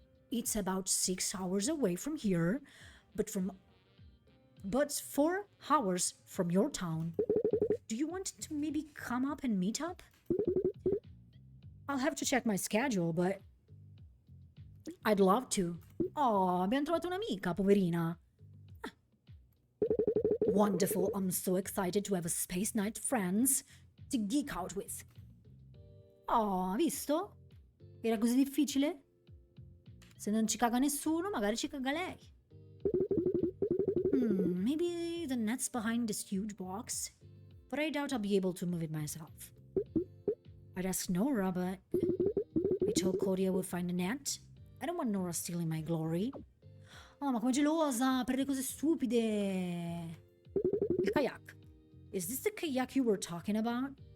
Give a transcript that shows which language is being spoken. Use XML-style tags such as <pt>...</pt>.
<en>It's about 6 hours away from here, but 4 hours from your town. Do you want to maybe come up and meet up? I'll have to check my schedule, but I'd love to.</en> <it>Oh, abbiamo trovato un'amica, poverina.</it> <en>Wonderful, I'm so excited to have a Space Knight friends to geek out with.</en> <it>Oh, visto? Era così difficile? Se non ci caga nessuno, magari ci caga lei.</it> <en>Maybe the net's behind this huge box, but I doubt I'll be able to move it myself. I'd ask Nora, but I told Cody I would find the net. I don't want Nora stealing my glory.</en> <it>Oh, ma come gelosa per le cose stupide. Il kayak.</it> <en>Is this the kayak you were talking about?</en>